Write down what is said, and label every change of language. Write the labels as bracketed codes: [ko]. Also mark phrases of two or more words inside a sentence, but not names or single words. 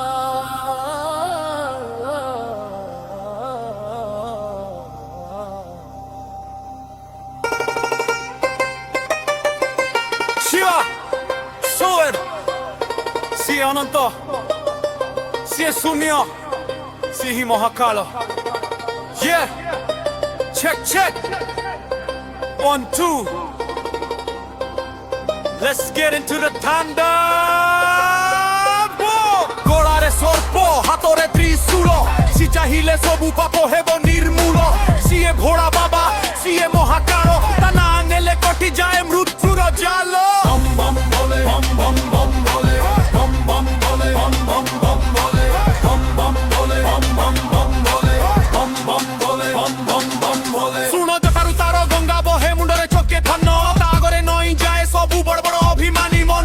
[or] Shiva, Soer, ସିଏ ଅନନ୍ତ, ସିଏ ଶୂନ୍ୟ, ସିଏ ହିଁ ମହାକାଳ. [en] Yeah, check, 1, 2. Let's get into the ତାଣ୍ଡବ. [or] ଗୋଡ଼ାରେ ସର୍ପ, ହାତରେ ତ୍ରିଶୂଳ, ସିଏ ଚାହିଁଲେ ସବୁ ପାପ ହେବ ନିର୍ମୂଳ. ସିଏ ଭୋଳା ବାବା, ସିଏ ମହାକାଳ, ତା ନାଁ ନେଲେ କଟିଯାଏ ମୃତ୍ୟୁର ଜାଲ. ଶୁଣ ଜଟାରୁ ତାର ଗଙ୍ଗା ବହେ ମୁଣ୍ଡରେ ଚକେ ଧାନ, ତା ଆଗରେ ନଇଁ ଯାଏ ସବୁ ବଡ ବଡ ଅଭିମାନୀ ମନ.